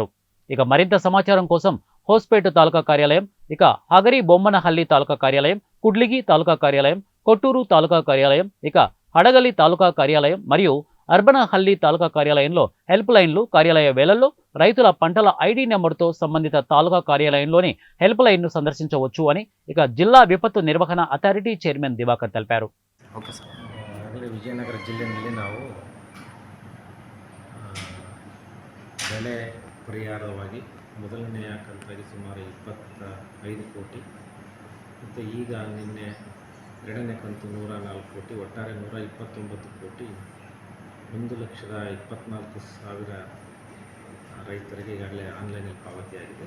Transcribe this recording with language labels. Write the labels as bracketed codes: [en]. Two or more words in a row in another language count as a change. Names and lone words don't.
[te] ఇక మరింత సమాచారం కోసం హోస్పేట తాలూకా కార్యాలయం, ఇక హగరి బొమ్మనహల్లి తాలూకా కార్యాలయం, కుడ్లిగి తాలూకా కార్యాలయం, కొట్టూరు తాలూకా కార్యాలయం, ఇక హడగలి తాలూకా కార్యాలయం మరియు అర్బనహల్లి తాలూకా కార్యాలయంలో హెల్ప్ లైన్లు, కార్యాలయ వేళల్లో రైతుల పంటల ఐడి నెంబర్తో సంబంధిత తాలూకా కార్యాలయంలోని హెల్ప్ లైన్ను సందర్శించవచ్చు అని ఇక జిల్లా [kn] ವಿಪತ್ತು ನಿರ್ವಹಣಾ ಅಥಾರಿಟಿ ಚೇರ್ಮನ್ ದಿವಾಕರ್ ತಿಳಿಸಿದರು. ಓಕೆ ಸರ್. ವಿಜಯನಗರ ಜಿಲ್ಲೆಯಲ್ಲಿ ನಾವು ಬೆಳೆ ಪರಿಹಾರವಾಗಿ ಮೊದಲನೆಯ ಕಂತಾಗಿ ಸುಮಾರು 25 ಕೋಟಿ ಮತ್ತು ಈಗ ನಿನ್ನೆ ಎರಡನೇ ಕಂತು 104 ಕೋಟಿ, ಒಟ್ಟಾರೆ 129 ಕೋಟಿ 1,24,000 ರೈತರಿಗೆ ಈಗಾಗಲೇ ಆನ್ಲೈನಲ್ಲಿ ಪಾವತಿಯಾಗಿದೆ.